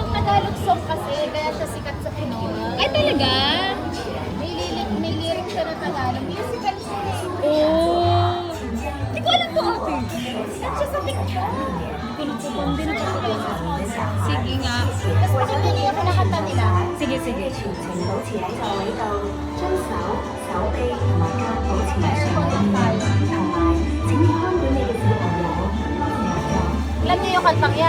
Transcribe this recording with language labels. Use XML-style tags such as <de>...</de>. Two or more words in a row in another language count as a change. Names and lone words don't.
<en>Tagalog song</en> <tl>kasi, kaya siya sikat sa Pinoy. Ay, talaga? May lyric siya na Tagalog.</tl> <en>Musical song.</en> <tl>Oh. Hindi ko alam to, ate. Sikat siya sa TikTok. Hindi na pa. Sige nga. Tapos pakinggan niyo ako nakanta nila. Sige, sige.</tl> <yue>全程保持喺座位度，將手、手臂同埋腳保持上</yue> <tl>Pa-aircon lang tayo.</tl> <yue>同埋請你看管你嘅小朋友。</yue> <tl>Alam niyo yung kantang yan?</tl>